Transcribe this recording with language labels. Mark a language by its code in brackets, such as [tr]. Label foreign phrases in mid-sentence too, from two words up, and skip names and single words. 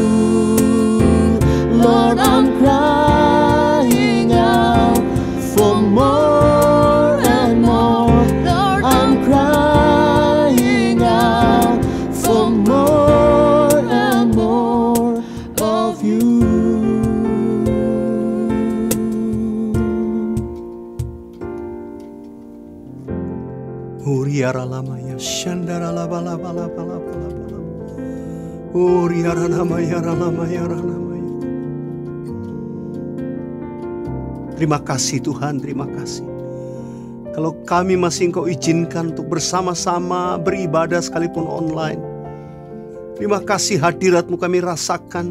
[en] Lord, I'm crying out for more and more. Lord, I'm crying out for more and more of You. Uriara lama ya shandara la bala bala bala bala bala. Uriara lama ya lama ya lama ya. [id] Terima kasih Tuhan, terima kasih. Kalau kami masih Engkau izinkan untuk bersama-sama beribadah sekalipun online. Terima kasih hadirat-Mu kami rasakan.